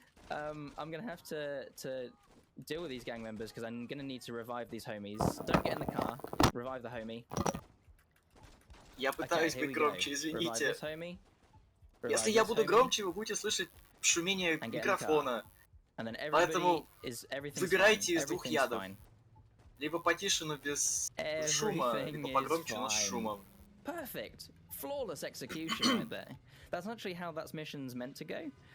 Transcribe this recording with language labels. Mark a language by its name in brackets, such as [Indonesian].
[English] I'm gonna have to deal with these gang members because I'm gonna need to revive these homies. Don't get in the car. Revive the homie. [Russian] Я пытаюсь быть громче, извините. Если я буду громче, вы будете слышать шумение микрофона. Поэтому выбирайте из двух ядов. Либо потише, но без шума, либо погромче, но с шумом. [English] Perfect. Flawless execution right there. That's actually how that mission's meant to go.